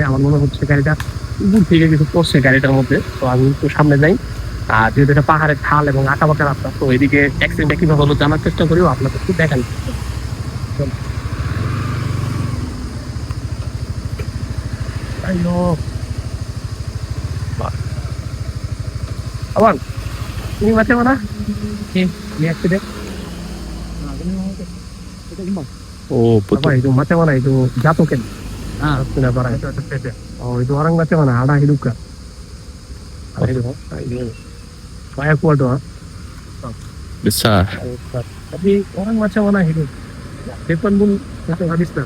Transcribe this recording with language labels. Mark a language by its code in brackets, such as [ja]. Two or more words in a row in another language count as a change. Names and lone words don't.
[bn] আমার মনে হচ্ছে গাড়িটা উপর থেকে কিছু পড়ছে গাড়িটার মধ্যে। তো আমি একটু সামনে যাই, আর যেহেতু এটা পাহাড়ের ঢাল এবং আঁকা বাঁকা রাস্তা, তো এদিকে অ্যাক্সিডেন্টটা কিভাবে হলো জানার চেষ্টা করিও, আপনাদের একটু দেখান। আবার তুমি বাঁচে না। অ্যাক্সিডেন্ট Oh, [ms] apa betul. itu macam mana itu jatuh kan? Sudah barang itu oh itu orang macam mana, ada hidup kah? Ada hidup. Ini banyak kuat doa. Besar. Tapi orang macam mana hidup? Depan pun satu habis dah.